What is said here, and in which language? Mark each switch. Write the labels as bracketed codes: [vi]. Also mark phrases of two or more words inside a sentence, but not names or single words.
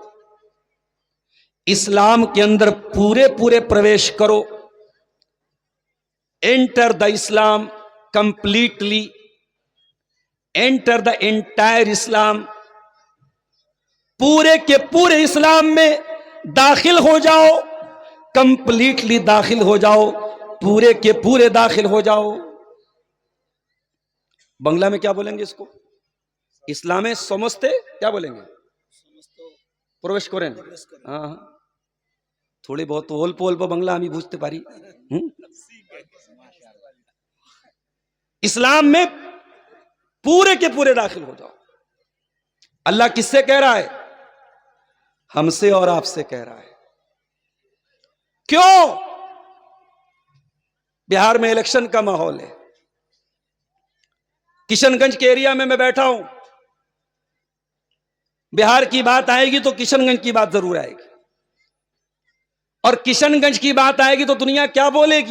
[ur] اسلام کے اندر پورے پورے پرویش کرو، [en] enter the Islam completely, enter the entire Islam, [ur] پورے کے پورے اسلام میں داخل ہو جاؤ، کمپلیٹلی داخل ہو جاؤ، پورے کے پورے داخل ہو جاؤ۔ بنگلہ میں کیا بولیں گے اس کو؟ اسلام سمجھتے کیا بولیں گے؟ پرویش کریں۔ ہاں تھوڑی بہت [bn] অল্প অল্প বাংলা আমি বুঝতে পারি। [ur] اسلام میں پورے کے پورے داخل ہو جاؤ۔ اللہ کس سے کہہ رہا ہے؟ ہم سے اور آپ سے کہہ رہا ہے۔ کیوں؟ بہار میں الیکشن کا ماحول ہے، کشن گنج کے ایریا میں بیٹھا ہوں، بہار کی بات آئے گی تو کشن گنج کی بات ضرور آئے گی، اور کشن گنج کی بات آئے گی تو دنیا کیا بولے گی؟